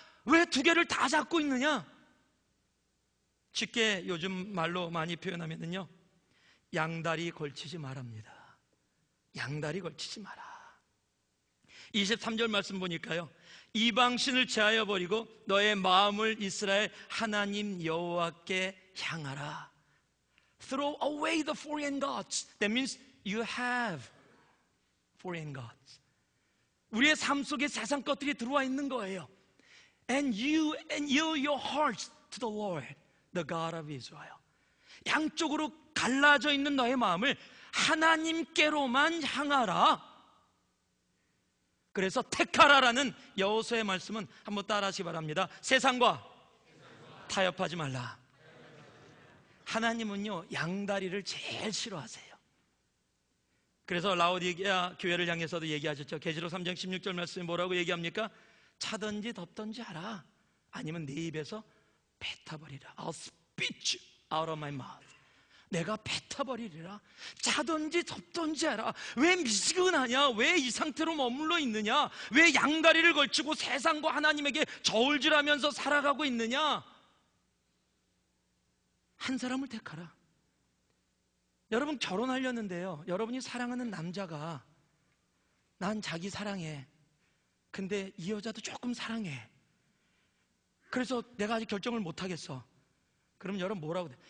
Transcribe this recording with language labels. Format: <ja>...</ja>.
<ko>왜 두 개를 다 잡고 있느냐? 쉽게 요즘 말로 많이 표현하면요, 양다리 걸치지 말랍니다. 양다리 걸치지 마라. 23절 말씀 보니까요, 이방신을 제하여 버리고 너의 마음을 이스라엘 하나님 여호와께 향하라.</ko> <en>Throw away the foreign gods. That means you have foreign gods.</en> <ko>우리의 삶 속에 세상 것들이 들어와 있는 거예요.</ko> <en>And you yield your hearts to the Lord, the God of Israel.</en> <ko>양쪽으로 갈라져 있는 너의 마음을 하나님께로만 향하라. 그래서 택하라라는 여호수아의 말씀은 한번 따라하시기 바랍니다. 세상과 타협하지 말라. 하나님은요, 양다리를 제일 싫어하세요. 그래서 라오디게아 교회를 향해서도 얘기하셨죠. 계시록 3장 16절 말씀에 뭐라고 얘기합니까? 차든지 덮든지 하라. 아니면 네 입에서 뱉어버리라.</ko> <en>I'll spit you out of my mouth.</en> <ko>내가 뱉어버리리라. 자든지 덮든지 하라. 왜 미지근하냐? 왜 이 상태로 머물러 있느냐? 왜 양다리를 걸치고 세상과 하나님에게 저울질하면서 살아가고 있느냐? 한 사람을 택하라. 여러분 결혼하려는데요, 여러분이 사랑하는 남자가 난 자기 사랑해, 근데 이 여자도 조금 사랑해, 그래서 내가 아직 결정을 못하겠어. 그럼 여러분 뭐라고 돼?</ko>